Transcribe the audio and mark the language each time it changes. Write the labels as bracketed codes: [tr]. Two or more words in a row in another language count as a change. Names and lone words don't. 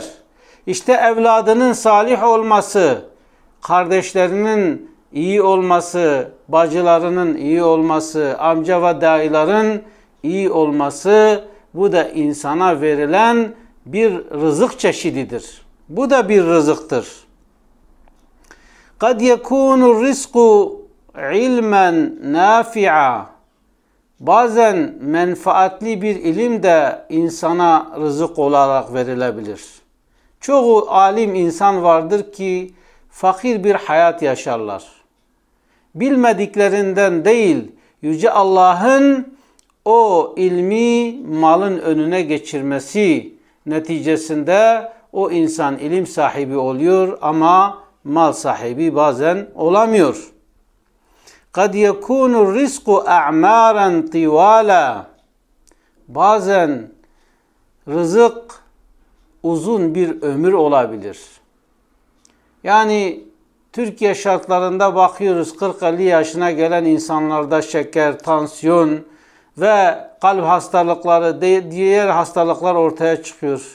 [tr] İşte evladının salih olması, kardeşlerinin iyi olması, bacılarının iyi olması, amca ve dayıların iyi olması, bu da insana verilen bir rızık çeşididir. Bu da bir rızıktır. [ar] قَدْ يَكُونُ الرِّزْقُ علما نافعا. [tr] Bazen menfaatli bir ilim de insana rızık olarak verilebilir. Çoğu alim insan vardır ki fakir bir hayat yaşarlar. Bilmediklerinden değil, Yüce Allah'ın o ilmi malın önüne geçirmesi neticesinde o insan ilim sahibi oluyor ama mal sahibi bazen olamıyor. [ar] قَدْ يَكُونُ الرِّزْقُ اَعْمَارًا طِوَالًا. [tr] Bazen rızık uzun bir ömür olabilir. Yani Türkiye şartlarında bakıyoruz 40-50 yaşına gelen insanlarda şeker, tansiyon ve kalp hastalıkları, diğer hastalıklar ortaya çıkıyor.